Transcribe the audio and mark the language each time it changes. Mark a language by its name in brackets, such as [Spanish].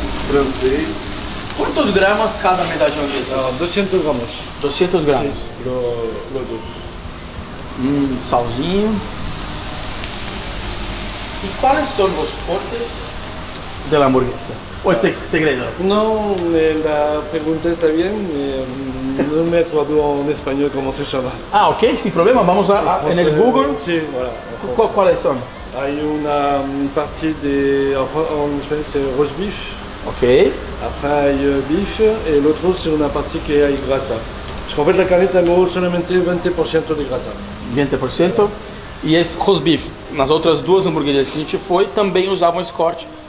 [Portuguese] francês... Quantos gramas cada medalhão desse? [Spanish] 200 gramos. [Portuguese] 200 gramas. [Spanish] Sí, lo dos. [Portuguese] Salzinho. E quais são os cortes da hamburguesa? Ou é segredo? [Spanish] No, la pregunta está bien, no me acuerdo en español cómo se llama. Ah, ok, sin problema, vamos en el Google. Sí, voilà. ¿Cuáles son? Hay una [French] partie de, [Spanish] en español [French] c'est roast beef. [Spanish] Ok. [French] Après [Spanish] hay beef [French] et l'autre c'est [Spanish] una partie que hay grasa. [French] Parce qu'en fait [Spanish] la carne tengo solamente 20% de grasa. 20%. [Portuguese] E esse roast beef, nas outras duas hamburguerias que a gente foi, também usavam esse corte.